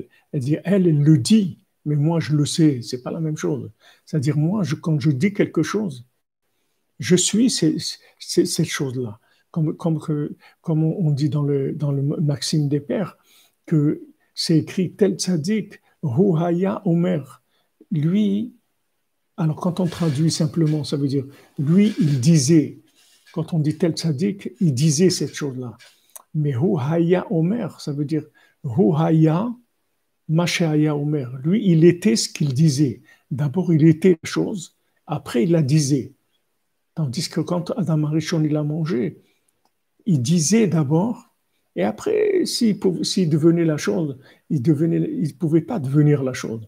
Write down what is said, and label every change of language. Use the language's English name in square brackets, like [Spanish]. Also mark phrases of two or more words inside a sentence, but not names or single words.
[French] Elle dit, elle le dit, mais moi, je le sais. C'est pas la même chose. C'est-à-dire, moi, quand je dis quelque chose, je suis cette chose-là. Comme on dit dans le Maxime des Pères, que c'est écrit tel tzaddik, [Hebrew] הוא היה אומר. [French] Lui, alors quand on traduit simplement, ça veut dire, lui, il disait, quand on dit tel tzaddik, il disait cette chose-là. [Hebrew] Mais הוא היה אומר, [French] ça veut dire, [Hebrew] הוא היה מה שהיה אומר. [French] Lui, il était ce qu'il disait. D'abord, il était la chose, après, il la disait. Tandis que quand Adam Arishon il a mangé, il disait d'abord, et après, s'il devenait la chose, il ne pouvait pas devenir la chose.